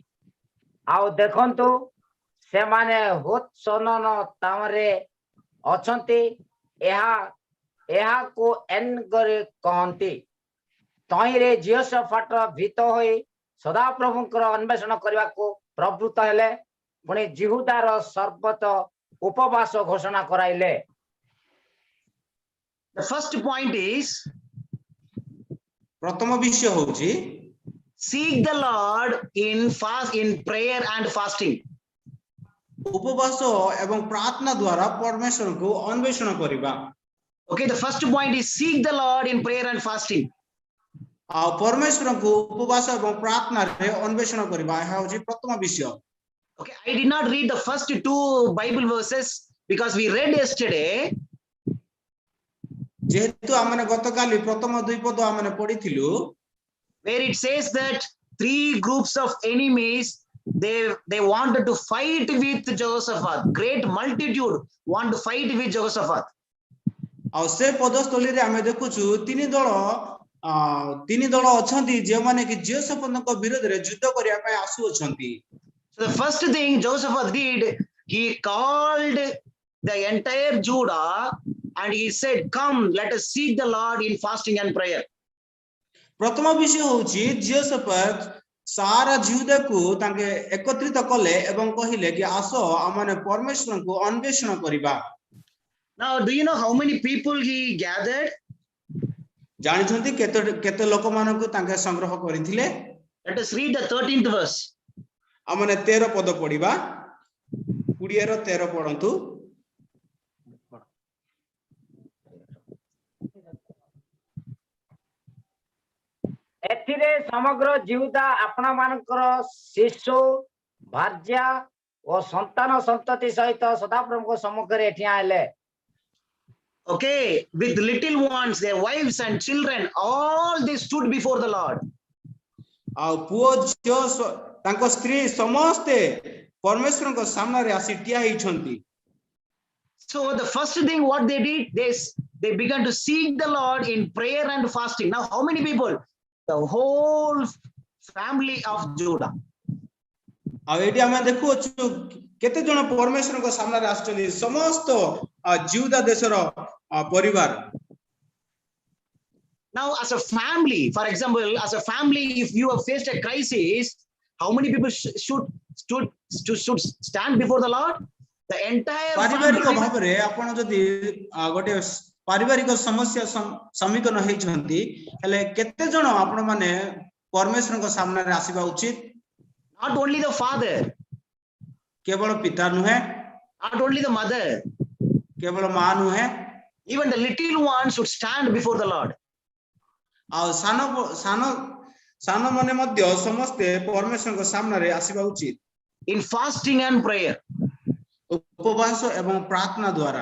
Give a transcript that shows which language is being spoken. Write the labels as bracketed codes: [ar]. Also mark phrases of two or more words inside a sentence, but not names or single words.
[or] ଆଉ ଦେଖନ୍ତୁ, ସେମାନେ ହୁତ୍ସନନ ତାମରେ ଅଛନ୍ତି। ଏହାକୁ ଏନଗରି କହନ୍ତି। ତହିଁରେ ଜିହୋଶାଫାଟ ଭୀତ ହୋଇ ସଦାପ୍ରଭୁଙ୍କର ଅନ୍ୱେଷଣ କରିବାକୁ ପ୍ରବୃତ୍ତ ହେଲେ। ପୁଣି ଜିହୁଦାର ସର୍ବତ ଉପବାସ ଘୋଷଣା କରାଇଲେ। [en] The first point is [or] ପ୍ରଥମ ବିଷୟ ହଉଛି [en] seek the Lord in prayer and fasting. [or] ଉପବାସ ଏବଂ ପ୍ରାର୍ଥନା ଦ୍ୱାରା ପରମେଶ୍ୱରଙ୍କୁ ଅନ୍ୱେଷଣ କରିବା। [en] Okay, the first point is seek the Lord in prayer and fasting. [or] ଆଉ ପରମେଶ୍ୱରଙ୍କୁ ଉପବାସ ଏବଂ ପ୍ରାର୍ଥନାରେ ଅନ୍ୱେଷଣ କରିବା, ଏହା ହଉଛି ପ୍ରଥମ ବିଷୟ। [en] Okay, I did not read the first two Bible verses because we read yesterday. [or] ଯେହେତୁ ଆମେ ଗତକାଲି ପ୍ରଥମ ଦୁଇ ପଦ ଆମେ ପଢିଥିଲୁ, [en] where it says that 3 groups of enemies, they wanted to fight with Jehoshaphat. Great multitude want to fight with Jehoshaphat. [or] ଆଉ ସେ ପଦସ୍ଥଳୀରେ ଆମେ ଦେଖୁଛୁ ତିନି ଦଳ ଅଛନ୍ତି ଯେଉଁମାନେ କି ଜିହୋଶାଫାଟଙ୍କ ବିରୋଧରେ ଯୁଦ୍ଧ କରିବା ପାଇଁ ଆସୁଅଛନ୍ତି। [en] So the first thing Jehoshaphat did, he called the entire Judah and he said, come, let us seek the Lord in fasting and prayer. [or] ପ୍ରଥମ ବିଷୟ ହଉଛି ଜିହୋଶାଫାଟ ସାରା ଜିହୁଦାକୁ ତାଙ୍କେ ଏକତ୍ରିତ କଲେ ଏବଂ କହିଲେ କି ଆସ ଆମମାନେ ପରମେଶ୍ୱରଙ୍କୁ ଅନ୍ୱେଷଣ କରିବା। [en] Now, do you know how many people he gathered? [or] ଜାଣିଛନ୍ତି କେତେ ଲୋକମାନଙ୍କୁ ତାଙ୍କେ ସଂଗ୍ରହ କରିଥିଲେ? [en] Let us read the 13th verse. [or] ଆମମାନେ 13 ପଦ ପଢିବା। 20 ର 13 ପଢନ୍ତୁ। ଏଥିରେ ସମଗ୍ର ଜିହୁଦା ଆପଣମାନଙ୍କର ଶିଶୁ, ଭାର୍ଯ୍ୟା ଓ ସନ୍ତାନ ସନ୍ତତି ସହିତ ସଦାପ୍ରଭୁଙ୍କ ସମ୍ମୁଖରେ ଠିଆ ହେଲେ। [en] Okay, with little ones, their wives and children, all they stood before the Lord. [or] ଆଉ ପୁଅ ଝିଅ ତାଙ୍କ ସ୍ତ୍ରୀ ସମସ୍ତେ ପରମେଶ୍ୱରଙ୍କ ସାମ୍ନାରେ ଆସି ଠିଆ ହେଇଛନ୍ତି। [en] So the first thing what they did, they began to seek the Lord in prayer and fasting. Now, how many people? The whole family of Judah. [or] ଆଉ ଏଠି ଆମେ ଦେଖୁଛୁ କେତେ ଜଣ ପରମେଶ୍ୱରଙ୍କ ସାମ୍ନାରେ ଆସିଛନ୍ତି, ସମସ୍ତ ଜିହୁଦା ଦେଶର ପରିବାର। [en] Now, as a family, for example, as a family, if you have faced a crisis, how many people should stand before the Lord? The entire ପାରିବାରିକ family. [or] ଭାବରେ ଆପଣ ଯଦି ଗୋଟେ ପାରିବାରିକ ସମସ୍ୟା ସମ୍ମୁଖୀନ ହେଇଛନ୍ତି ହେଲେ କେତେ ଜଣ ଆପଣ ମାନେ ପରମେଶ୍ୱରଙ୍କ ସାମ୍ନାରେ ଆସିବା ଉଚିତ? [en] Not only the father, [or] କେବଳ ପିତା ନୁହେଁ, [en] not only the mother, [or] କେବଳ ମା ନୁହେଁ, [en] even the little ones should stand before the Lord. [or] ଆଉ ସାନ ମାନେ ମଧ୍ୟ ସମସ୍ତେ ପରମେଶ୍ୱରଙ୍କ ସାମ୍ନାରେ ଆସିବା ଉଚିତ। [en] In fasting and prayer. [or] ଉପବାସ ଏବଂ ପ୍ରାର୍ଥନା ଦ୍ୱାରା।